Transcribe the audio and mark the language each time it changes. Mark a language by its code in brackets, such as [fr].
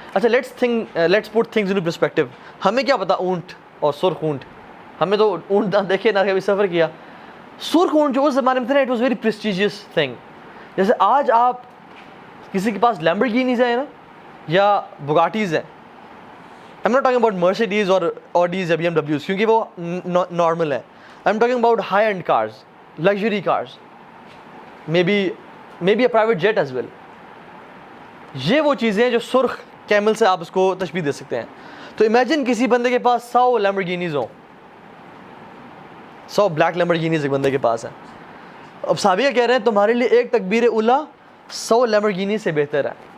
[ur] اچھا [en] Let's put things in perspective. [ur] ہمیں کیا پتا اونٹ اور سرخ اونٹ, ہمیں تو اونٹ نہ دیکھے نہ کبھی سفر کیا. سرخ اونٹ جو اس زمانے میں تھے نا, [en] It was very prestigious thing. [ur] جیسے آج آپ کسی کے پاس لیمبرگینیز ہیں نا یا بگاٹیز ہیں, [en] I'm not talking about Mercedes or Audis [ur] یا BMWs کیونکہ وہ نارمل ہیں. [en] I'm talking about high-end cars, luxury cars, maybe a private jet as well. [ur] یہ وہ چیزیں ہیں جو سرخ کیمل سے آپ اس کو تشبیہ دے سکتے ہیں. تو امیجن کسی بندے کے پاس 100 لیمبرگینیز ہوں, 100 بلیک لیمبرگینیز ایک بندے کے پاس ہیں. اب صحابیہ کہہ رہے ہیں تمہارے لیے ایک تکبیر اولیٰ 100 لیمبرگینیز سے بہتر ہے.